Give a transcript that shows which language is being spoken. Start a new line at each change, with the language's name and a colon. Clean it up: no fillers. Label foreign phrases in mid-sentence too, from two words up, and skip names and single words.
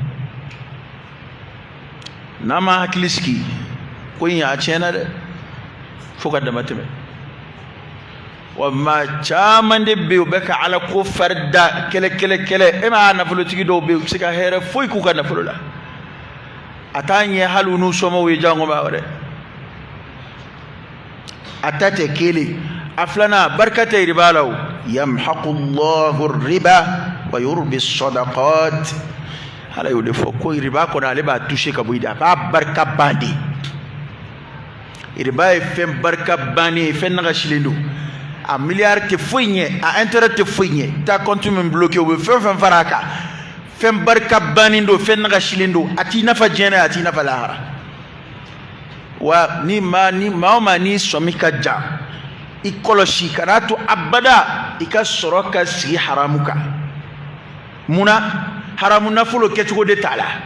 Bambara: n'a ma hakili sigi ko in a tiɲɛna dɛ fo ka dama tɛmɛ wa maa caman de bɛ yen u bɛ ka ala ko farida kɛlɛ e ma nafolotigi dɔw bɛ yen u bɛ se ka hɛrɛ foyi k'u ka nafolo la a t'a ɲɛ hali u n'u sɔmɔw ye jango ma wɛrɛ a ta tɛ kelen a filanan barika tɛ riba la o
Arabic: يمحق الله الربا ويربي الصدقات
Bambara: ala y'o de fɔ ko riba kɔnɔ ale b'a touché ka bɔ yen a b'a barika ban de riba ye fɛn barika bannen ye fɛn nagasilen don a miliyari tɛ foyi ɲɛ a intérêt tɛ foyi ɲɛ
French: ta compte
Bambara: min bloqué o bɛ fɛn o fɛn fara a kan fɛn barika bannen don fɛn nagasilen don a t'i nafa diɲɛ na a t'i nafa lahara wa ni maa o maa n'i sɔmi ka jan i kɔlɔsi kan'a to abada i ka sɔrɔ ka sigi haramu kan munna haramu nafolo kɛcogo de t'a la